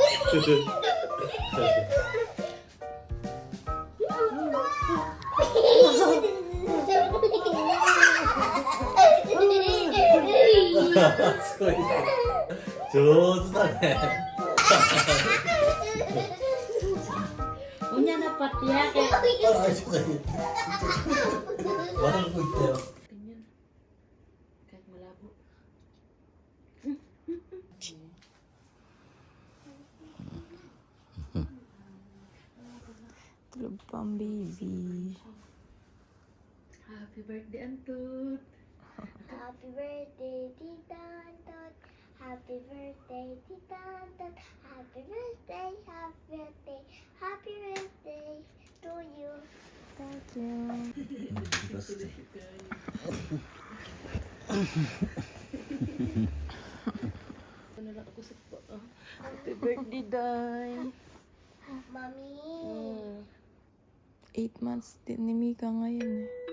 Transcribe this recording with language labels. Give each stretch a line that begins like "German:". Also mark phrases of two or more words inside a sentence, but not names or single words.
Japanese: すごい上手だね
Cebuano: Unya na pati ya. Kaya...
Japanese: ああ、ちょっと待ってまたここ行ったよ
Filipino: Tingnan. Kahit malabo. Tulog pa ang baby.
English: Happy birthday, Antut. Happy birthday, Tita Tot. Happy birthday, Tita Tot. Happy birthday, happy birthday, happy birthday to you. Thank you.
Filipino: Ano lang ako sa po.
English: Happy birthday, Day. Mommy.
Filipino: 8 months din ni Mika ngayon eh.